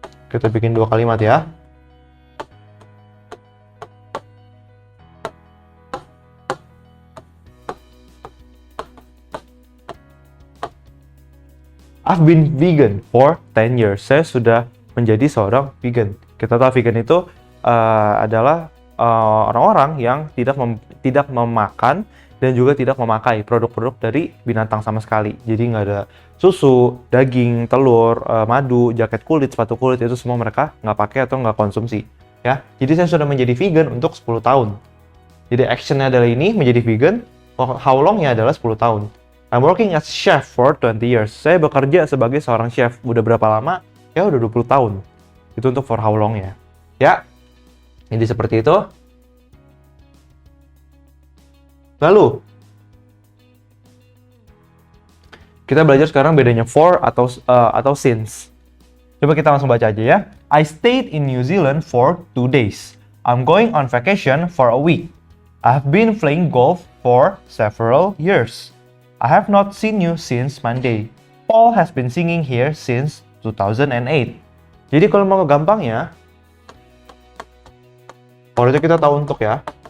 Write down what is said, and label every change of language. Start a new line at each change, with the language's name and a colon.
Indonesian: Kita bikin 2 kalimat ya.
English: I've been vegan for 10 years.
Indonesian: Saya sudah menjadi seorang vegan. Kita tahu vegan itu adalah orang-orang yang tidak memakan dan juga tidak memakai produk-produk dari binatang sama sekali. Jadi nggak ada susu, daging, telur, madu, jaket kulit, sepatu kulit, itu semua mereka nggak pakai atau nggak konsumsi. Ya, jadi saya sudah menjadi vegan untuk 10 tahun. Jadi actionnya adalah ini, menjadi vegan.
English: How long-
Indonesian: nya adalah 10 tahun.
English: I'm working as chef for 20 years.
Indonesian: Saya bekerja sebagai seorang chef. Udah berapa lama? Ya udah 20 tahun. Itu untuk
English: for how long
Indonesian: ya. Ya. Jadi seperti itu. Lalu kita belajar sekarang bedanya for atau since. Coba kita langsung baca aja ya.
English: I stayed in New Zealand for 2 days. I'm going on vacation for a week. I've been playing golf for several years. I have not seen you since Monday. Paul has been singing here since 2008.
Indonesian: Jadi kalau mau gampangnya, for itu kita tahu untuk ya.